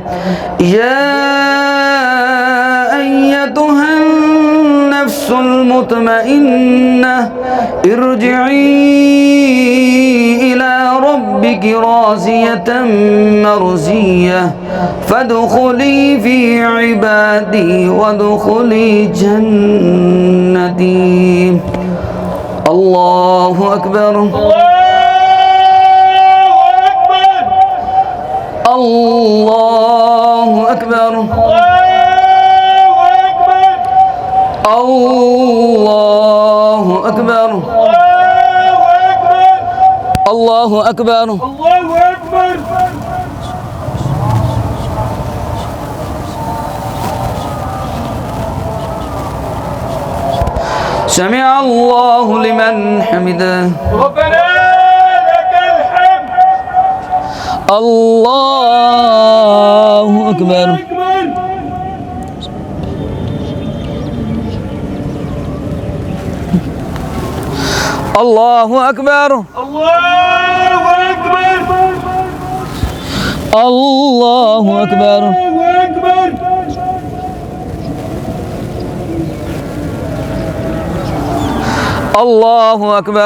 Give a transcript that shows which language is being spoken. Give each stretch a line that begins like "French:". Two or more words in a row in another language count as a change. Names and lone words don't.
Arabic: يا أيتها النفس المطمئنة ارجعي إلى ربك راضية مرضية فادخلي في عبادي وادخلي جنتي. اللہ اکبر اللہ اکبر اللہ اکبر اللہ اکبر سمع اللہ لمن حمدہ ربنا لك الحمد اللہ اکبر اللہ اکبر الله أكبر اللہ اکبر